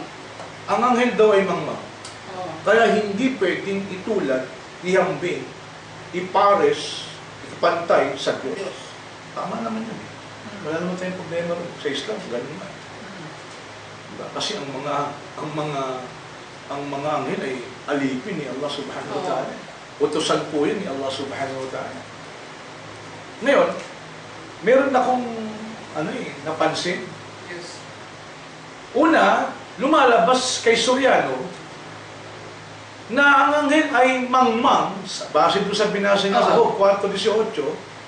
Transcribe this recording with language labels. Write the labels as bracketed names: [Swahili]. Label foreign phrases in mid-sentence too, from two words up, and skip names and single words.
[Filipino] Ang anghel daw ay mangmang. Kaya hindi pwedeng itulad, ihambing, ipares, ipantay sa Diyos. Tama naman yun. Wala naman tayong problema rin. Sa Islam, ganun na. Diba? Kasi ang mga anghel ay alipin ni Allah [Arabic] سبحانه وتعالى. [Filipino] Utusan po yun ni Allah [Arabic] سبحانه وتعالى. [Filipino] Ngayon, meron akong napansin. Yes. Una, lumalabas kay Soriano na ang anghel ay mangmang, base doon sa binasa niya sa Job 4:18.